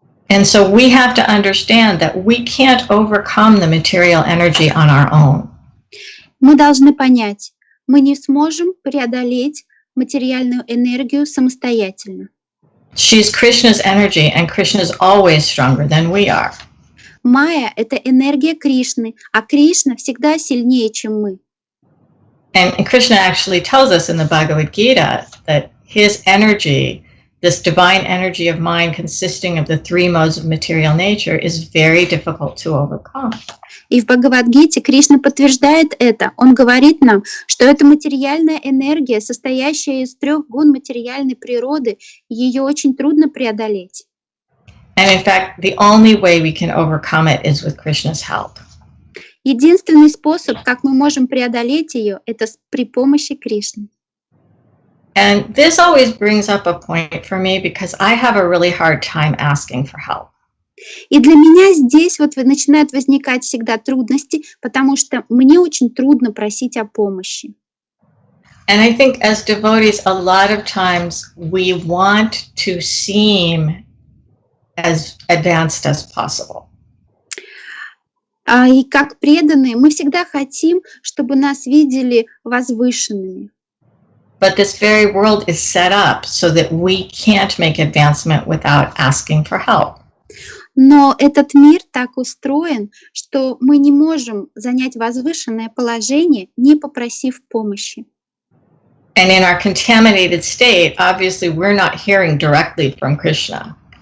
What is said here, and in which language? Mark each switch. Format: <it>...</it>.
<en>And so we have to understand that we can't overcome the material energy on our own.</en> <ru>Мы должны понять, мы не сможем преодолеть материальную энергию самостоятельно.</ru> <en>She's Krishna's energy, and Krishna is always stronger than we are.</en> <ru>Майя — это энергия Кришны, а Кришна всегда сильнее, чем мы.</ru> <en>And Krishna actually tells us in the Bhagavad Gita that his energy, this divine energy of mind consisting of the three modes of material nature, is very difficult to overcome.</en> <ru>И в Бхагавад-гите Кришна подтверждает это. Он говорит нам, что эта материальная энергия, состоящая из 3 гун материальной природы, ее очень трудно преодолеть.</ru> <en>And in fact, the only way we can overcome it is with Krishna's help.</en> <ru>Единственный способ, как мы можем преодолеть ее, это при помощи Кришны.</ru> <en>And this always brings up a point for me because I have a really hard time asking for help.</en> <ru>И для меня здесь вот начинают возникать всегда трудности, потому что мне очень трудно просить о помощи.</ru> <en>And I think as devotees, a lot of times we want to seem as advanced as possible.</en> <ru>И как преданные, мы всегда хотим, чтобы нас видели возвышенными.</ru> <en>But this very world is set up so that we can't make advancement without asking for help.</en> <ru>Но этот мир так устроен, что мы не можем занять возвышенное положение, не попросив помощи.</ru> <en>And in our contaminated state, obviously we're not hearing directly from Krishna.</en>